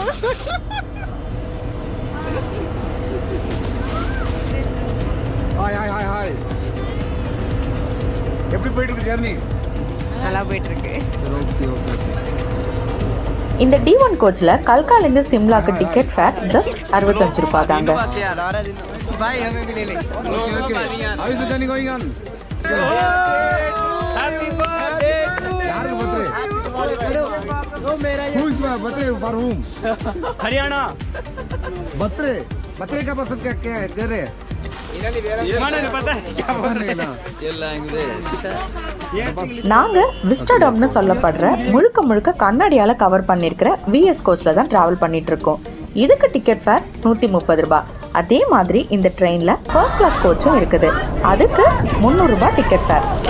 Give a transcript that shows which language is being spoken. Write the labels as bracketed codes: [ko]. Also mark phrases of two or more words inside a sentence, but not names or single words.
[ta] ஹாய் ஹாய் ஹாய் ஹாய். எப்படி போயிட்டு இருக்கு ஜர்னி? நல்லா போயிட்டு இருக்கு. ஓகே ஓகே. இந்த D1 கோச்ல கல்காலேருந்து சிம்லாக்கு [en] ticket fare just [ta] 65 ரூபாய் தாங்க. [en] How is the journey going on? Happy birthday. யாருக்கு birthday? Who is birthday for whom? [hi] हरियाणा. birthday का पसंद क्या कर रहे हैं? नहीं पता है क्या बोल रहे हैं. [ta] நாங்க விஸ்டாடம்னு சொல்லப்படுற முழுக்க கண்ணாடியால கவர் பண்ணிருக்கிற VS கோச்ல தான் டிராவல் பண்ணிட்டு இருக்கோம். இதுக்கு [en] ticket fare [ta] 130 ரூபாய். அதே மாதிரி இந்த ட்ரெயின்ல [en] first class [ta] கோச்சும் இருக்குது. அதுக்கு 300 ரூபாய் [en] ticket fare.